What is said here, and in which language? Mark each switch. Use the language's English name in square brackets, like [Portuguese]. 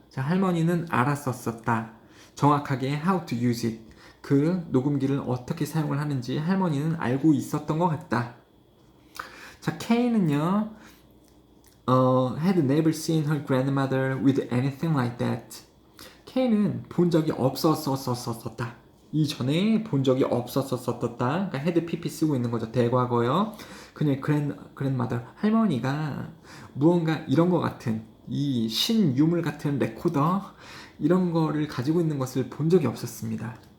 [Korean] 자, 할머니는 알았었다. 정확하게 [English] how to use it [Korean] 그 녹음기를 어떻게 사용을 하는지 할머니는 알고 있었던 것 같다. 자, K는요. [English] had never seen her grandmother with anything like that. [Korean] K는 본 적이 없었었다. 이전에 본 적이 없었었다. 그러니까 had pp 쓰고 있는 거죠. 대과거요. 그녀의 grandmother 할머니가 무언가 이런 것 같은 이 신유물 같은 레코더 이런 거를 가지고 있는 것을 본 적이 없었습니다.